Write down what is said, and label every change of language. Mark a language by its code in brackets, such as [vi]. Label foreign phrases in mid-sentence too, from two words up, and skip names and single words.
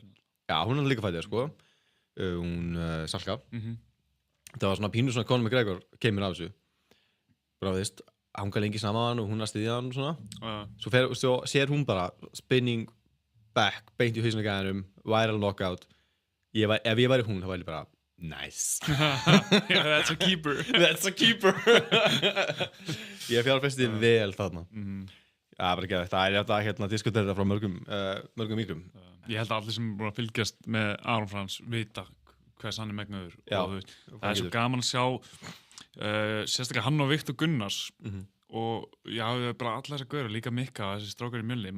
[is] Já, hún líka fighter, sko. Hún Salka. Það var svona pínu svona Conor McGregor kemur af þessu. Bara veist, hanga lengi saman og hún að styðja hann og svona. Svo sér hún bara [en] spinning back, [is] beint í hausinu gæðanum, [en] viral knockout. [is] Ef ég væri hún, þá væri ég bara, Nice. [en] Yeah, that's a keeper. That's a keeper. [is] Ég fjárfesti vel þarna. Já, bara ekki það er þetta hérna diskutera frá mörgum mýgrum. Ég held að allir sem er búin að fylgjast með Aron Frans vita hvers hann er megnuður. Já, og það er svo gaman að sjá sérstaklega hann og Viktor Gunnars og já, það er bara allar þess að gauðra líka Mikka, þessi strákar í Mjölni.